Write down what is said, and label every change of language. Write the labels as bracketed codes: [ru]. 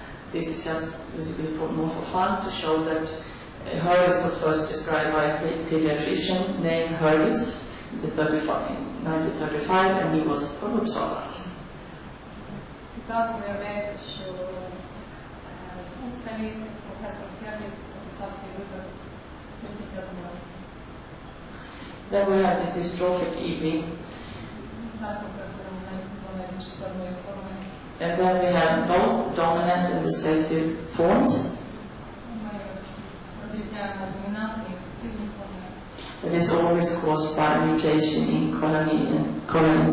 [en] This is just a little bit more for fun to show that Hurwitz was first described by a pediatrician named Hurwitz in 1935, and he was from Uppsala. [uk] Цікаво виявляється, що у Упсалі професор Hurwitz описав цей випадок в 35-му році. [en] Then we have the dystrophic EB. [uk] Зараз ми переходимо до найбільш складної форми. [en] And then we have both dominant and recessive forms. [uk] Ми розрізняємо домінантні і рецесивні форми. [en] That is always caused by mutation in collagen 7.